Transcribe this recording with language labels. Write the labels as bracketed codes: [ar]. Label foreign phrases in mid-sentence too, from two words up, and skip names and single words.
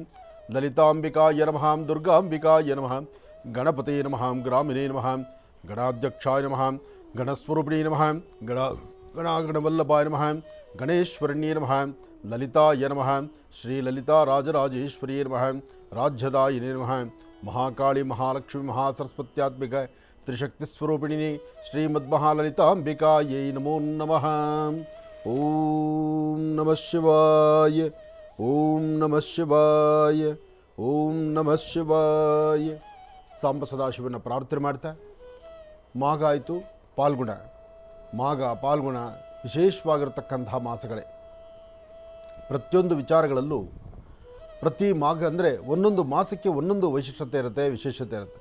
[sa] ಲಲಿತಾಂಬಿಕಾಯ ನಮಃ, ದುರ್ಗಾಂಬಿಕಾಯ ನಮಃ, ಗಣಪತೇ ನಮಃ, ಗ್ರಾಮಿಣೇ ನಮಃ, ಗಣಾಧ್ಯಕ್ಷಾಯ ನಮಃ, ಗಣಸ್ವರೂಪಿಣೇ ನಮಃ, ಗಣಾಗಣವಲ್ಲಭಾಯ ನಮಃ, ಗಣೇಶ್ವರಣ್ಯೇ ನಮಃ, ಲಲಿತಾಯ ನಮಃ, ಶ್ರೀಲಲಿತಾ ರಾಜರಾಜೇಶ್ವರಿಯೇ ನಮಃ, ರಾಜ್ಯದಾಯಿನೇ ನಮಃ. ಮಹಾಕಾಳಿ ಮಹಾಲಕ್ಷ್ಮಿ ಮಹಾಸರಸ್ವತ್ಯಾತ್ಮಿಕ ತ್ರಿಶಕ್ತಿಸ್ವರೂಪಿಣಿನೇ ಶ್ರೀಮದ್ಮಹಾಲಲಿತಾಂಬಿಕಾಯೈ ನಮೋ ನಮಃ. ಓಂ ನಮಃ ಶಿವಾಯ, ಓಂ ನಮಃ ಶಿವಾಯ, ಓಂ ನಮಃ ಶಿವಾಯ. [kn] ಸಾಂಬ ಸದಾಶಿವನ ಪ್ರಾರ್ಥನೆ ಮಾಡ್ತಾ, ಮಾಘ ಆಯಿತು, ಪಾಲ್ಗುಣ. ಮಾಘ ಪಾಲ್ಗುಣ ವಿಶೇಷವಾಗಿರತಕ್ಕಂತಹ ಮಾಸಗಳೇ. ಪ್ರತಿಯೊಂದು ವಿಚಾರಗಳಲ್ಲೂ ಪ್ರತಿ ಮಾಘ ಅಂದರೆ ಒಂದೊಂದು ಮಾಸಕ್ಕೆ ಒಂದೊಂದು ವೈಶಿಷ್ಟ್ಯತೆ ಇರುತ್ತೆ, ವಿಶೇಷತೆ ಇರುತ್ತೆ.